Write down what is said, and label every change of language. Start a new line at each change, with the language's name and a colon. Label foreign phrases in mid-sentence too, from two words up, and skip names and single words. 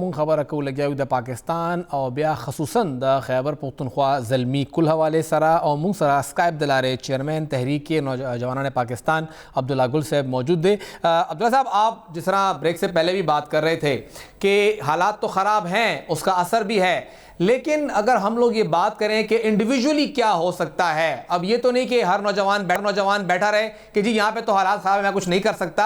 Pashto: مونږ خبره کوو لګیاو د پاکستان او بیا خصوصا د خیبر پختونخوا زلمی کل حوالے سره, او مونږ سره اسکائپ د لارې چیئرمین تحریک نوجوانان پاکستان عبداللہ گل صاحب موجود دے.
Urdu: عبداللہ صاحب, آپ جس طرح بریک سے پہلے بھی بات کر رہے تھے کہ حالات تو خراب ہیں, اس کا اثر بھی ہے, لیکن اگر ہم لوگ یہ بات کریں کہ انڈیویجولی کیا ہو سکتا ہے, اب یہ تو نہیں کہ ہر نوجوان بیٹھا رہے کہ جی یہاں پہ تو حالات خراب ہے میں کچھ نہیں کر سکتا.